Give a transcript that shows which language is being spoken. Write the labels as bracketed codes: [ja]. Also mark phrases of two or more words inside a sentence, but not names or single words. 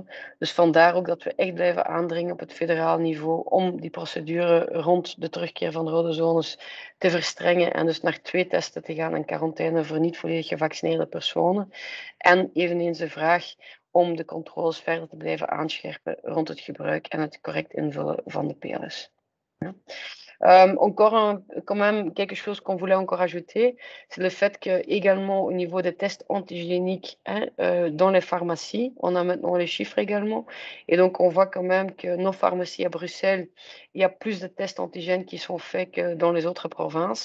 [nl] Dus vandaar ook dat we echt blijven aandringen op het federaal niveau om die procedure rond de terugkeer van rode zones te verstrengen en dus naar 2 testen te gaan en quarantaine voor niet volledig gevaccineerde personen. En eveneens de vraag om de controles verder te blijven aanscherpen rond het gebruik en het correct invullen van de PLS. Ja. [fr] Encore, quand même, quelque chose qu'on voulait encore ajouter, c'est le fait que également au niveau des tests antigéniques dans les pharmacies, on a maintenant les chiffres également. Et donc, on voit quand même que nos pharmacies à Bruxelles, il y a plus de tests antigènes qui sont faits que dans les autres provinces.